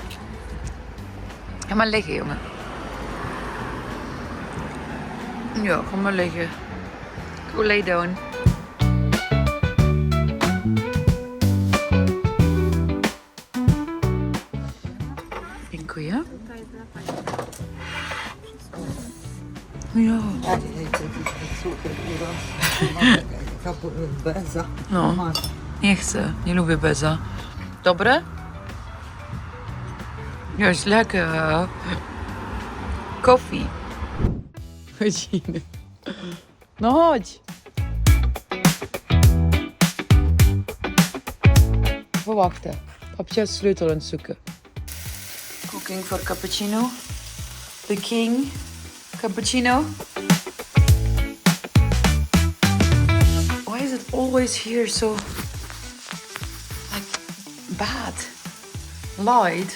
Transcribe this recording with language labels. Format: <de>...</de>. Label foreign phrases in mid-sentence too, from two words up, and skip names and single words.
<nl>Ga maar liggen, jongen. Ja, ga maar liggen.</nl> <en>Go lay down.</en> <pl>Dziękuję. Ja. No, nie chcę. Nie lubię beza. Dobre? Jest lekker.</pl> <nl>Koffie.</nl> <pl>Godziny. No chodź.</pl> <nl>We wachten. Papje is sleutel aan het zoeken.</nl> <en>Cooking for Cappuccino. The king. Cappuccino. Why is it always here so like bad light?</en>